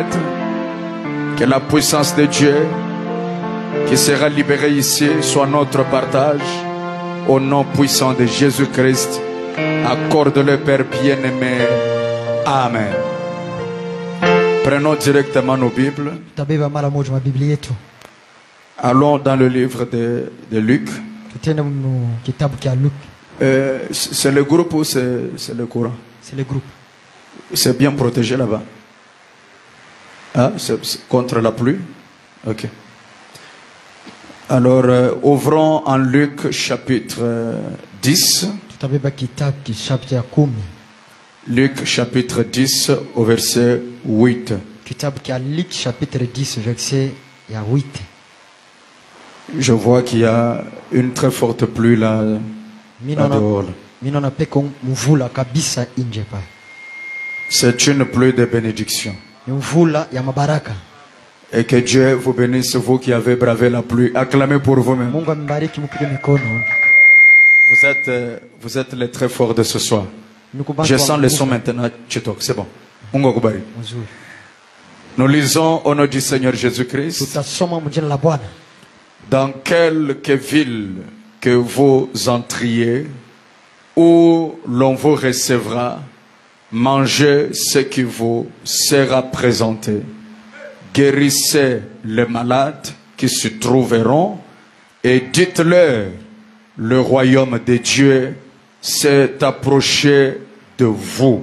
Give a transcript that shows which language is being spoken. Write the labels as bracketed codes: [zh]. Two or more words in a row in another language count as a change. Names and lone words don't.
[fr] Que la puissance de Dieu qui sera libérée ici soit notre partage. Au nom puissant de Jésus-Christ. Accorde-le, Père bien-aimé. Amen. Prenons directement nos Bibles. [sw] Tutabeba mara moja mabiblia yetu. [fr] Allons dans le livre de Luc. [sw] Tutende mu kitabu cha Luke. [fr] C'est le groupe ou c'est le courant? C'est le groupe. C'est bien protégé là-bas. Ah, c'est contre la pluie? Ok. Alors, ouvrons en Luc chapitre 10. [sw] Tutabeba kitabu cha 10. [fr] Luc chapitre 10 au verset 8. [sw] Kitabu cha Luke [fr] chapitre 10 verset [sw] ya 8. [fr] Je vois qu'il y a une très forte pluie là dehors. [sw] Minona peko mvula kabisa nje pa. [fr] C'est une pluie de bénédiction. [sw] Mvula ya mabaraka. [fr] Et que Dieu vous bénisse, vous qui avez bravé la pluie. Acclamez pour vous-même. [sw] Mungu ambariki mpige mikono. [fr] Vous êtes les très forts de ce soir. Je sens le son maintenant. C'est bon. [sw] Mungu akubariki. Mzuri. [fr] Nous lisons au nom du Seigneur Jésus-Christ. [sw] Tutasoma mjina la Bwana. [fr] Dans quelque ville que vous entriez, où l'on vous recevra, mangez ce qui vous sera présenté. Guérissez les malades qui se trouveront et dites-leur, le royaume de Dieu s'est approché de vous.